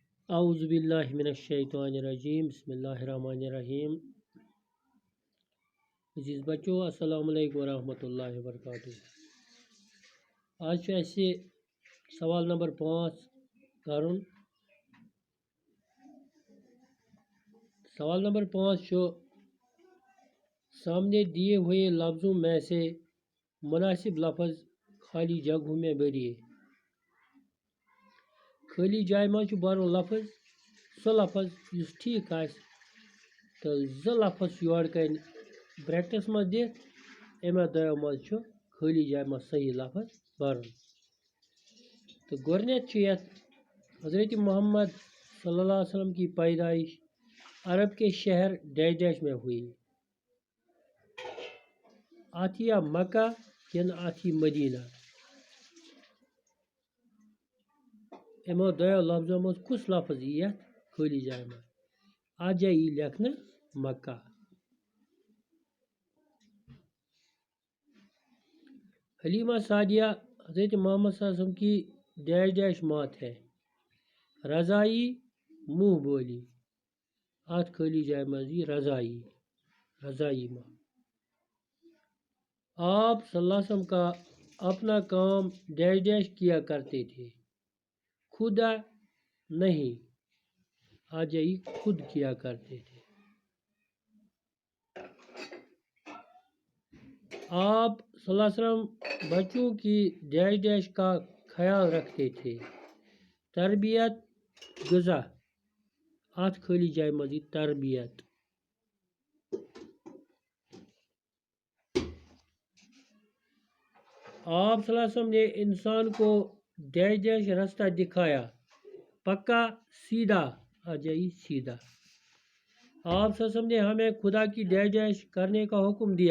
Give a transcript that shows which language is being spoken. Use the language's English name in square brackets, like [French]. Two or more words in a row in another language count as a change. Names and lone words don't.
[Arabic] اعوذ باللہ من الشیطان الرجیم بسم اللہ الرحمن الرحیم. [Kashmiri] عزیز بچو [Arabic] السلام علیکم ورحمۃ اللہ وبرکاتہ. [Kashmiri] آج اَسہِ سوال نمبر 5 کرُن. [Urdu] سوال نمبر 5 چھُ سامنے دیے ہوئے لفظوں میں سے مناسب لفظ خالی جگہوں میں بھریے. [Kashmiri] خالی جائے منٛز چھُ بھرُن لفظ سُہ لفظ یُس ٹھیٖک آسہِ تہٕ زٕ لفظ چھُ یورٕ کَنۍ برٛیکٹَس منٛز دِتھ اَمہِ دۄیو منٛز چھُ خٲلی جایہِ منٛز صحیح لفظ بھرُن. تو گۄڈٕنٮ۪تھ چھُ یَتھ [Urdu] حضرت محمد [Arabic] صلی اللہ علیہ وسلم [Urdu] کی پیدائش عرب کے شہر ڈیش ڈیش میں ہوئی. [Kashmiri] آتھیا مکہ کِنہٕ آتھی مدینہ؟ یِمو دۄیو لفظو منٛز کُس لفظ یی یَتھ خٲلی جایہِ منٛز؟ اَتھ جایہِ یی لیکھنہٕ مکہ. [Urdu] حلیمہ سعدیہ حضرت محمد [Arabic] صلی اللہ علیہ وسلم [Urdu] کی ڈیش ڈیش مات ہے. رضائی منہ بولی. [Kashmiri] آتھ خالی جائے منٛز یی رضائی ماں. [Urdu] آپ [Arabic] صلی اللہ علیہ وسلم [Urdu] کا اپنا کام ڈیش ڈیش کیا کرتے تھے خدا نہیں. [Kashmiri] آ جائی [Urdu] خود کیا کرتے تھے. آپ [Arabic] صلی اللہ علیہ وسلم [Urdu] بچوں کی ڈیش ڈیش کا خیال رکھتے تھے. [Kashmiri] تربیت غذا. آتھ خالی جائے منٛز یی تربیت. [Urdu] آپ [Arabic] صلی اللہ علیہ وسلم [Urdu] نے انسان کو ڈیش ڈیش راستہ دکھایا پکا سیدھا. [Kashmiri] آ جائی سیدھا. [Urdu] آپ [Arabic] صلی اللہ علیہ وسلم [Urdu] نے ہمیں خدا کی ڈیش ڈیش کرنے کا حکم دیا.